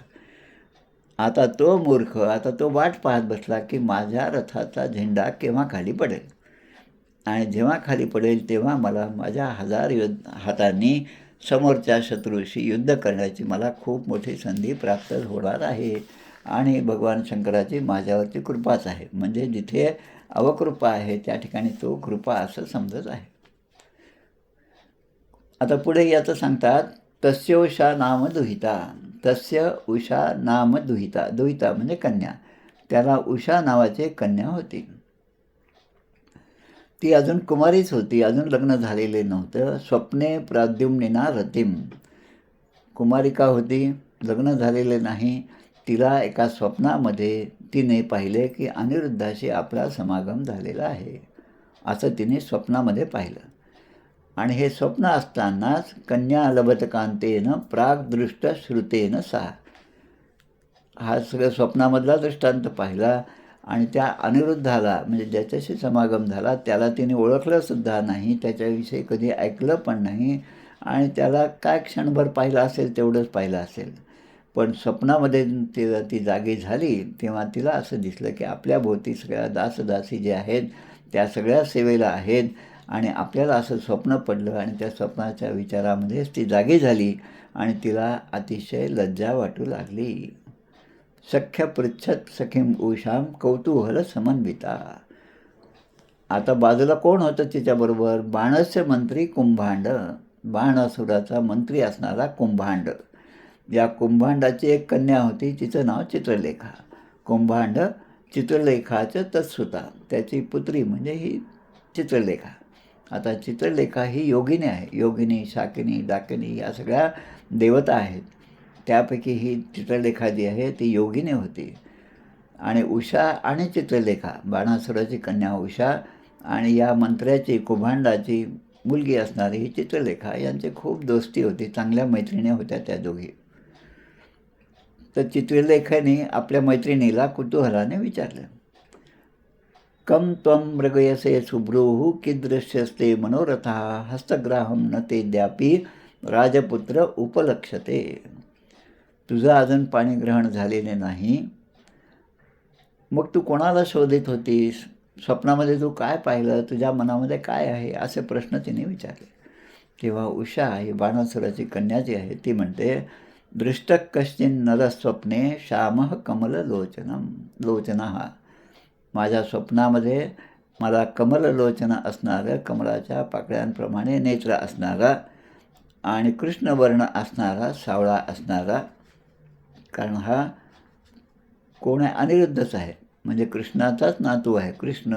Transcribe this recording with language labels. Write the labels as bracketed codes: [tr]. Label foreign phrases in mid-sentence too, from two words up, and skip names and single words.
[mr] आता तो मूर्ख, आता तो वाट पाहत बसला की माझ्या रथाचा झेंडा केव्हा खाली पडेल आणि जेव्हा खाली पडेल तेव्हा मला माझ्या 1000 हातांनी समोरच्या शत्रूशी युद्ध करण्याची मला खूप मोठी संधी प्राप्त होणार आहे. आणि भगवान शंकराची माझ्यावरती कृपाच आहे. म्हणजे जिथे अवकृपा आहे त्या ठिकाणी तो कृपा असं समजत आहे. आता पुढे याचं सांगतात, [sa] तस्य उषा नाम दुहिता. तस्य उषा नाम दुहिता. [mr] दुहिता म्हणजे कन्या. त्याला उषा नावाची कन्या होती. ती अजून कुमारीच होती, अजून लग्न झालेले नव्हतं. [sa] स्वप्ने प्राद्युम्निना रतिम. [mr] कुमारिका होती, लग्न झालेले नाही. तिला एका स्वप्नामध्ये तिने पाहिले की अनिरुद्धाशी आपला समागम झालेला आहे, असं तिने स्वप्नामध्ये पाहिलं. आणि हे स्वप्न असतानाच [sa] कन्या लभतकांतेन प्रागदृष्ट श्रुतेन सा. [mr] हा सगळं स्वप्नामधला दृष्टांत पाहिला आणि त्या अनिरुद्धाला, म्हणजे ज्याच्याशी समागम झाला त्याला तिने ओळखलंसुद्धा नाही, त्याच्याविषयी कधी ऐकलं पण नाही आणि त्याला काय क्षणभर पाहिलं असेल तेवढंच पाहिलं असेल. पण स्वप्नामध्ये ती जागी झाली तेव्हा तिला असं दिसलं की आपल्या भोवती सगळ्या दासदासी जे आहेत त्या सगळ्या सेवेला आहेत आणि आपल्याला असं स्वप्न पडलं आणि त्या स्वप्नाच्या विचारामध्येच ती जागी झाली आणि तिला अतिशय लज्जा वाटू लागली. [sa] सख्य पृच्छत सखीम उषाम कौतूहल समन्विता. [mr] आता बाजूला कोण होतं तिच्याबरोबर? [sa] बाणस्य मंत्री कुंभांड. [mr] बाणासुराचा मंत्री असणारा कुंभांड. या कुंभांडाची एक कन्या होती, तिचं नाव चित्रलेखा. कुंभांड चित्रलेखाचं तत्सुता, त्याची पुत्री म्हणजे ही चित्रलेखा. आता चित्रलेखा ही योगिनी आहे. योगिनी, शाकिनी, डाकिनी या सगळ्या देवता आहेत. त्यापैकी ही चित्रलेखा जी आहे ती योगिनी होती. आणि उषा आणि चित्रलेखा, बाणासुराची कन्या उषा आणि या मंत्र्याची, कुंभांडाची मुलगी असणारी ही चित्रलेखा, यांची खूप दोस्ती होती, चांगल्या मैत्रिणी होत्या त्या दोघी. तर चित्रलेखाने आपल्या मैत्रिणीला कुतूहलाने विचारलं, [sa] कम त्वं मृगयसे सुभ्रूः कीदृश्यस्ते मनोरथा हस्तग्राहम न ते द्यापी राजपुत्र उपलक्षते. [mr] तुझं अजून पाणीग्रहण झालेले नाही, मग तू कोणाला शोधित होतीस? स्वप्नामध्ये तू काय पाहिलं? तुझ्या मनामध्ये काय आहे? असे प्रश्न तिने विचारले. तेव्हा उषा ही बाणासुराची कन्या जी आहे ती म्हणते, [sa] दृष्ट कश्चिन नरस्वप्ने श्यामः लोचनः. [mr] माझ्या स्वप्नामध्ये मला कमललोचन असणारं, कमलाच्या पाकळ्यांप्रमाणे नेत्र असणारा आणि कृष्णवर्ण असणारा, सावळा असणारा, कारण हा कोण आहे? अनिरुद्धच आहे, म्हणजे कृष्णाचाच नातू आहे.